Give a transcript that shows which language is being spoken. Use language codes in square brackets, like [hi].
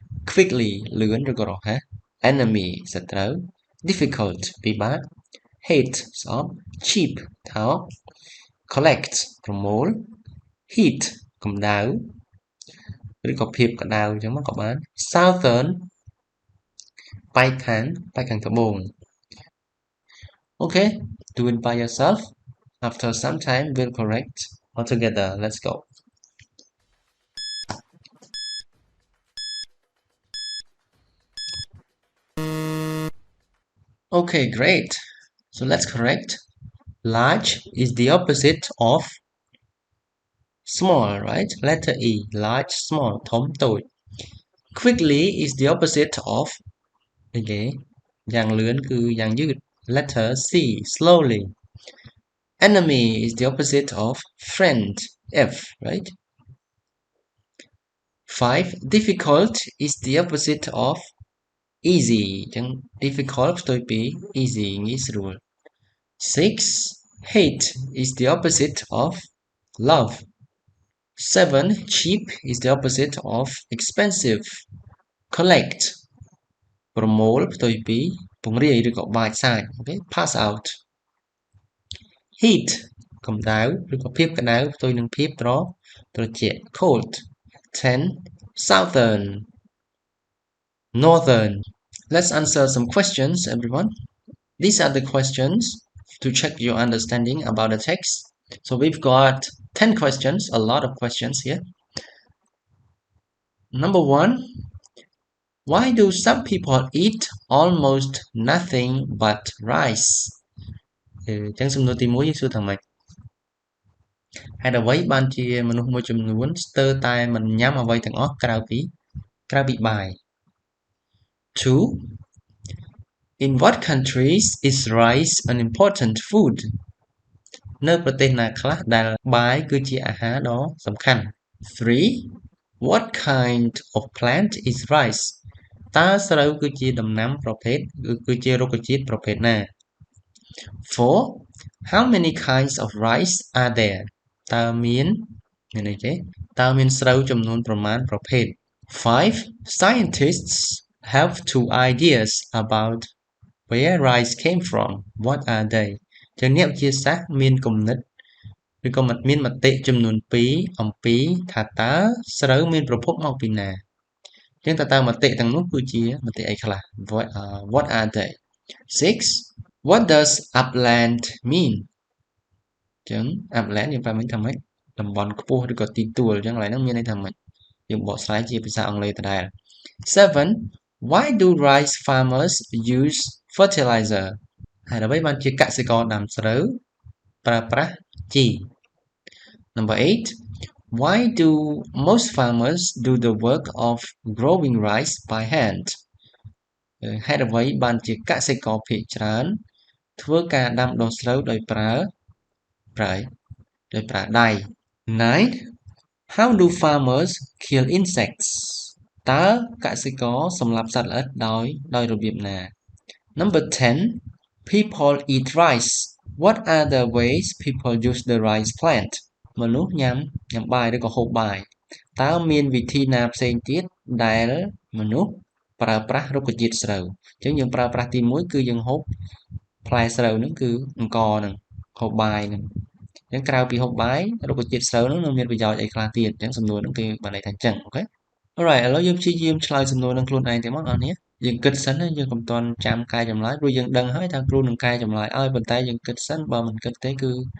[km] quickly លឿនឬក៏រហ័ស enemy សត្រូវ difficult ពិបាក hate ស្អប់ cheap ថោក collect ប្រមូល heat កម្ដៅឬក៏ភាពក្ដៅអញ្ចឹងមកក៏បាន southern បែកខាងត្បូង [en] Okay, do it by yourself. After some time, we'll correct all together. Let's go. Okay, great. So let's correct. Large is the opposite of small, right? Letter E, large, small, [km] ធំ តូច [en] Quickly is the opposite of [km] អីគេយ៉ាងលឿនគឺយ៉ាងយឺត [en] Letter C, slowly. Enemy is the opposite of friend, F, right? 5. Difficult is the opposite of easy អញ្ចឹង difficult ផ្ទុយពី easy ងាយស្រួល 6. Hate is the opposite of love. 7. Cheap is the opposite of expensive. [km] Collect ប្រមូលផ្ទុយពីពង្រាយឬក៏បាចសាច [en] Okay, pass out. [km] Heat កម្ដៅឬក៏ភាពក្ដៅផ្ទុយនឹងភាពត្រជាក់ cold. [en] 10. Southern Northern. Let's answer some questions, everyone. These are the questions to check your understanding about the text. So we've got 10 questions, a lot of questions here. Number 1. Why do some people eat almost nothing but rice? [km] ចឹងសំណួរទី1យើងសួរថាម៉េចហេតុអ្វីបានជាមនុស្សមួយចំនួនស្ទើរតែមិនញ៉ាំអ្វីទាំងអស់ក្រៅពីបាយ 2. [en] In what countries is rice an important food? [km] នៅប្រទេសណាខ្លះដែលបាយគឺជាអាហារដ៏សំខាន់ 3. [en] What kind of plant is rice? [km] តើស្រូវគឺជាដំណាំប្រភេទគឺជារុក្ខជាតិប្រភេទណា 4. [en] How many kinds of rice are there? [km] តើមានអីគេតើមានស្រូវចំនួនប្រមាណប្រភេទ 5. [en] Scientists have two ideas about where rice came from. What are they? [km] ចឹងអ្នកវិទ្យាសាស្ត្រមានគំនិតឬក៏មានមតិចំនួន2អំពីថាតើស្រូវមានប្រភពមកពីណាចឹងតើមតិទាំងនោះគឺជាមតិអីខ្លះ [en] What are they? [km] 6. [en] What does upland mean? [km] ចឹង upland យើងប្រាប់មិញថាម៉េចតំបន់ខ្ពស់ឬក៏ទីទួលចឹងកន្លែងហ្នឹងមានន័យថាម៉េចយើងបកស្រាយជាភាសាអង់គ្លេសដដែល 7. [en] Why do rice farmers use fertilizer? [km] ហើយអ្វីបានជាកសិករដាំស្រូវប្រើប្រាស់ជី Number 8. [en] Why do most farmers do the work of growing rice by hand? [km] ហេតុអ្វីបានជាកសិករភាគច្រើនធ្វើការដាំដុះស្រូវដោយប្រើដៃ 9. [en] How do farmers kill insects? [km] តើកសិករសម្លាប់សត្វល្អិតដោយរបៀបណា [en] Number 10. People eat rice. What are the ways people use the rice plant? [km] មនុស្សញ៉ាំបាយឬក៏ហូបបាយតើមានវិធីណាផ្សេងទៀតដែលមនុស្សប្រើប្រាស់រុក្ខជាតិស្រូវអញ្ចឹងយើងប្រើប្រាស់ទី1គឺយើងហូបផ្លែស្រូវហ្នឹងគឺអង្ករហ្នឹងហូបបាយហ្នឹងអញ្ចឹងក្រៅពីហូបបាយរុក្ខជាតិស្រូវហ្នឹងមានប្រយោជន៍អីខ្លះទៀតអញ្ចឹងសំណួរហ្នឹងគឺបានន័យថាអញ្ចឹងអូខេ Alright ឥឡូវយើងព្យាយាមឆ្លើយសំណួរនឹងខ្លួនឯងទៅមកបងប្អូនយើងគិតសិនណាយើងកុំតន់ចាំកែចម្លើយព្រោះយើងដឹងហើយថាគ្រូនឹងកែចម្លើយឲ្យប៉ុន្តែយើងគិតសិនបើមិនគិតទេគឺ